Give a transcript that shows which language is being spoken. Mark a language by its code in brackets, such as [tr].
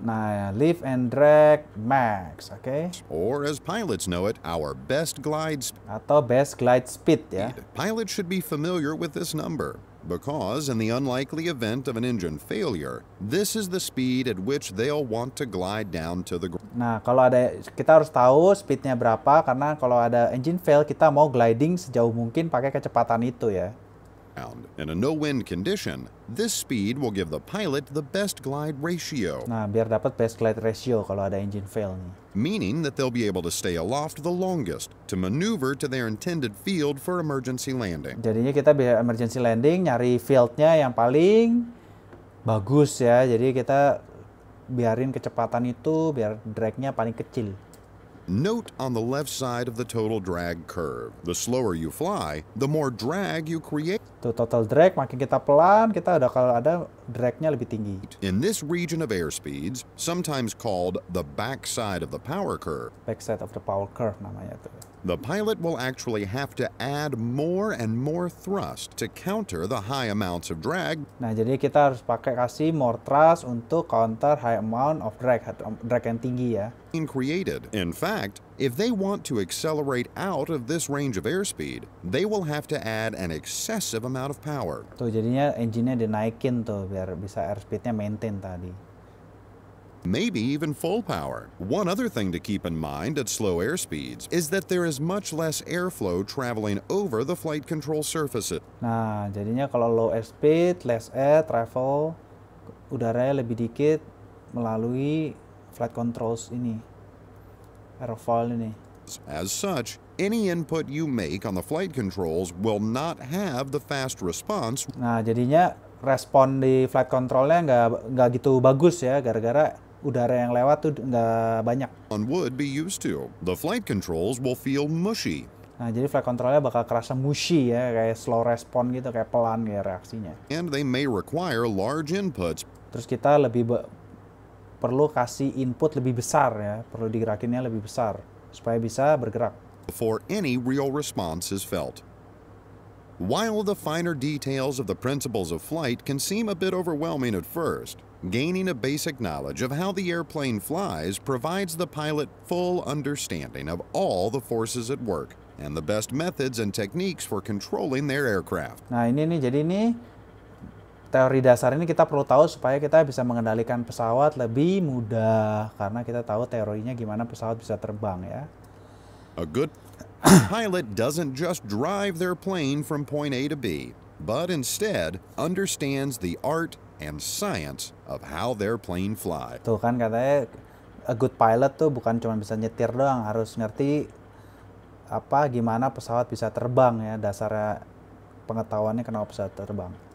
[en] Nah, lift and drag max, oke? Or as pilots know it, our best glide speed. [id] Atau best glide speed ya. [en] Pilots should be familiar with this number because in the unlikely event of an engine failure, this is the speed at which they'll want to glide down to the ground. [id] Nah, kalau kita harus tahu speednya berapa karena kalau ada engine fail kita mau gliding sejauh mungkin pakai kecepatan itu ya. [en] In a no-wind condition, this speed will give the pilot the best glide ratio. [id] Nah, biar dapat best glide ratio kalau ada engine fail nih. [en] Meaning that they'll be able to stay aloft the longest to maneuver to their intended field for emergency landing. [id] Jadinya kita biar emergency landing nyari fieldnya yang paling bagus ya. Jadi kita biarin kecepatan itu biar dragnya paling kecil. [en] Note on the left side of the total drag curve. The slower you fly, the more drag you create. [id] Tuh total drag makin kita pelan, kita kalau ada dragnya lebih tinggi. [en] In this region of airspeeds, sometimes called the backside of the power curve, Backside of the power curve [id] namanya tuh. [en] the pilot will actually have to add more and more thrust to counter the high amounts of drag. [id] Nah, jadi kita harus kasih more thrust untuk [en] counter high amount of drag [id] yang tinggi ya. [en] Created. In fact, if they want to accelerate out of this range of airspeed, they will have to add an excessive amount of power. [id] Tuh jadinya engine-nya dinaikin tuh biar bisa airspeed-nya maintain tadi. [en] Maybe even full power. One other thing to keep in mind at slow airspeeds is that there is much less airflow traveling over the flight control surfaces. [id] Nah, jadinya kalau low airspeed, [en] less air travel, [id] udaranya lebih dikit melalui flight controls ini, airfoil ini. [en] As such, any input you make on the flight controls will not have the fast response. [id] Nah, jadinya respon di flight controlnya nggak gitu bagus ya, gara-gara udara yang lewat tuh nggak banyak. [en] One would be used to. The flight controls will feel mushy. [id] Nah, jadi flight controlnya bakal kerasa mushy ya, kayak slow respon gitu, kayak pelan kayak reaksinya. [en] And they may require large inputs. [id] Terus kita perlu kasih input lebih besar ya, perlu digerakinnya lebih besar supaya bisa bergerak. [en] Before any real response is felt. While the finer details of the principles of flight can seem a bit overwhelming at first, gaining a basic knowledge of how the airplane flies provides the pilot full understanding of all the forces at work and the best methods and techniques for controlling their aircraft. [id] Nah, ini nih, jadi ini teori dasar ini kita perlu tahu supaya kita bisa mengendalikan pesawat lebih mudah, karena kita tahu teorinya gimana pesawat bisa terbang ya. [en] A good pilot doesn't just drive their plane from point A to B, but instead understands the art and science of how their plane flies. [id] Tuh kan katanya [en] a good pilot [id] tuh bukan cuma bisa nyetir doang, harus ngerti gimana pesawat bisa terbang ya, dasarnya pengetahuannya kenapa pesawat terbang.